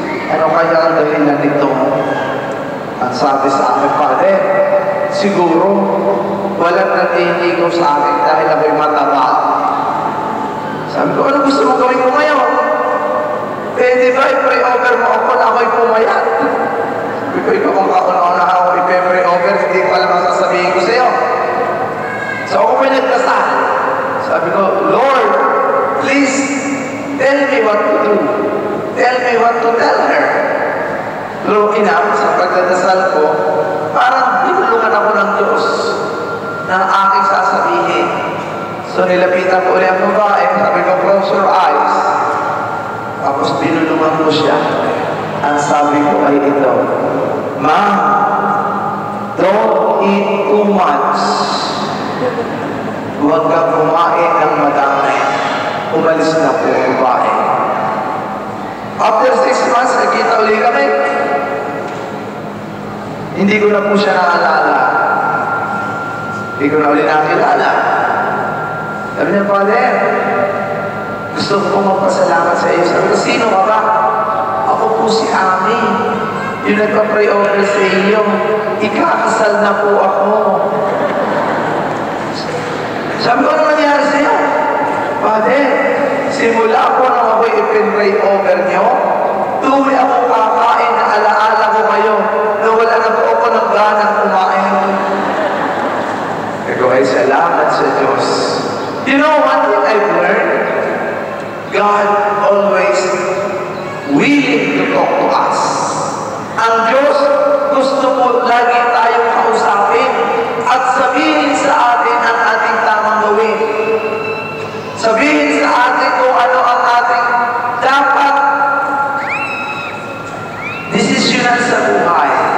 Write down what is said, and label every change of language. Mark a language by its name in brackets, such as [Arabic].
[Filipino] Ano kaya ang dahilan nito? Ang sabi sa akin, Father, siguro walang nanliligaw sa akin dahil ako'y mataba. Sabi ko, ano gusto mo gawin ko ngayon? Pwede ba i-pray over mo ako na ako'y pumayat? Sabi ko, ikaw kung kauna-una ako i-pray over, hindi ko alam ang sasabihin ko sa'yo. So ako may nagdasal. Sabi ko, [English] Lord, please tell me what to do. Tell me what to tell her. True enough, [Filipino] sa pagdadasal ko, parang binulungan ako ng Diyos na aking sasabihin. So nilapitan ko ulit ang babae, sabi ko, [English] close your eyes. [Filipino] Tapos binulungan ko siya. Ang sabi ko ay ito, Ma'am, [English] don't eat too much. [Filipino] Huwag ka kumain ng madami. Umalis na po ang babae. [English] After 6 months, [Filipino] nagkita ulit kami. Hindi ko na po siya naalala. Hindi ko na ulit nakilala. Sabi niya, Father, gusto ko pong magpasalamat sa iyo. Sabi ko, sino ka ba? Ako po si Ami. Yung nagpa-pray over sa iyo. Ikakasal na po ako. Sabi ko, ano nangyari sa iyo? Father, simula po nang ako'y ipin-pray over niyo, tuloy ako kakain na alaala ko kayo na wala na po ako ng ganang kumain. Ikaw ay salamat sa Diyos. [English] You know, one thing I've learned, God always willing to talk to us. [Filipino] Ang Diyos gusto mo lagi tayong kausapin at sabihin sa atin ang ating tamang gawin. Sabihin sa atin kung ano ang ating dapat desisyonan sa buhay.